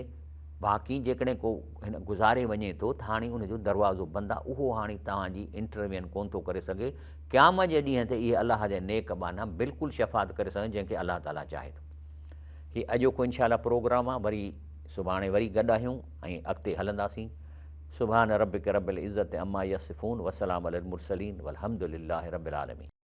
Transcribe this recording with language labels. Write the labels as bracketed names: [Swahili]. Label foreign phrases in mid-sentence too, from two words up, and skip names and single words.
[Sindhi] बाक़ी जेकॾहिं को हिन गुज़ारे वञे थो त हाणे उनजो दरवाज़ो बंदि आहे, उहो हाणे तव्हांजी इंटरवेन कोन थो करे सघे। क़यामत जे ॾींहं ते इहे अलाह जा नेक बाना बिल्कुलु शफ़ात करे सघनि, जंहिंखे अलाह ताला चाहे थो। हीउ अॼोको इंशाअल्लाह प्रोग्राम आहे, वरी सुभाणे वरी गॾु आहियूं ऐं अॻिते हलंदासीं। [Arabic] سبحان ربك رب العزة عما يصفون، وسلام على المرسلين، والحمد لله رب العالمين.